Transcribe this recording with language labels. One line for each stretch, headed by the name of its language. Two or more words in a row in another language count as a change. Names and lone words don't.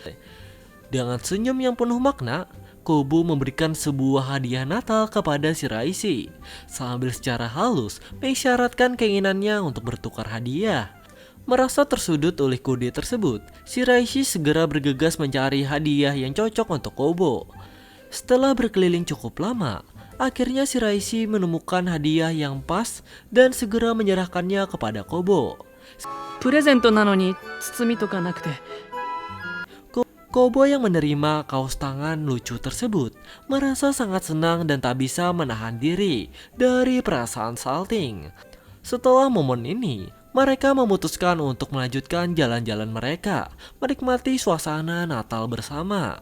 Indonesian: Dengan senyum yang penuh makna, Kobo memberikan sebuah hadiah Natal kepada Shiraishi sambil secara halus mengisyaratkan keinginannya untuk bertukar hadiah. Merasa tersudut oleh kode tersebut, Shiraishi segera bergegas mencari hadiah yang cocok untuk Kobo. Setelah berkeliling cukup lama, akhirnya Shiraishi menemukan hadiah yang pas dan segera menyerahkannya kepada Kobo.
Japanese: プレゼントなのに包みとかなくて。
Indonesian: Kobo yang menerima kaos tangan lucu tersebut merasa sangat senang dan tak bisa menahan diri dari perasaan salting. Setelah momen ini, mereka memutuskan untuk melanjutkan jalan-jalan mereka, menikmati suasana Natal bersama.